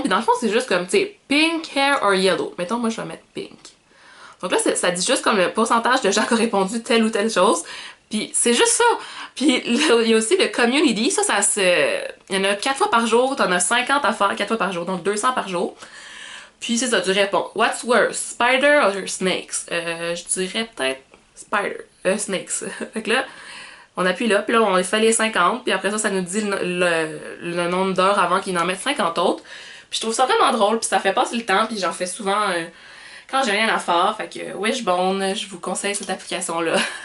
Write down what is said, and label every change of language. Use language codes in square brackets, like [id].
[fr] Puis dans le fond, c'est juste comme, tu sais, [en] pink, hair or yellow. [fr] Mettons, moi, je vais mettre pink. Donc là, ça dit juste comme le pourcentage de gens qui ont répondu telle ou telle chose. Puis c'est juste ça. Puis il y a aussi le community. Ça se... Il y en a 4 fois par jour. T'en as 50 à faire 4 fois par jour. Donc 200 par jour. Puis c'est ça, tu réponds. [en] What's worse, spider or snakes? [fr] Je dirais peut-être [en] spider. Snakes. [fr] Fait que là, on appuie là. Puis là, on fait les 50. Puis après ça, ça nous dit le nombre d'heures avant qu'ils en mettent 50 autres. Puis je trouve ça vraiment drôle. Puis ça fait passer le temps. Puis j'en fais souvent... quand j'ai rien à faire, fait que Wishbone, je vous conseille cette application-là.